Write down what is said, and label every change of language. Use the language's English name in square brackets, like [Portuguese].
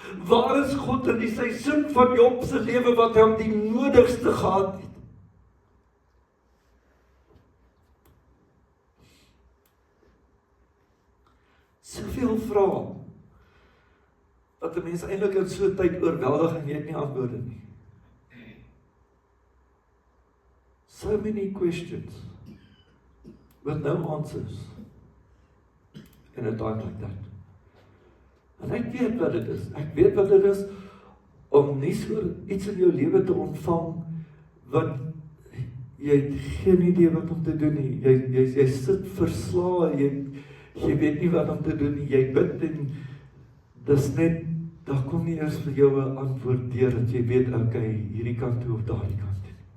[Afrikaans] Waar is God in die seisoen van Job se lewe wat hom die nodigste gehad het? Soveel vrae wat 'n mens eintlik in so 'n tyd oorweldig en jy het nie antwoorde nie. [English] So many questions with no answers in a time like that. [Afrikaans] En ek weet wat dit is. Ek weet wat dit is om nie so iets in jou lewe te ontvang wat jy het geen idee wat om te doen nie. Jy sit verslae, jy weet nie wat om te doen nie. Jy bid en dis net, daar kom nie eers vir jou 'n antwoord deur dat jy weet, okay, hierdie kant toe of daardie kant toe.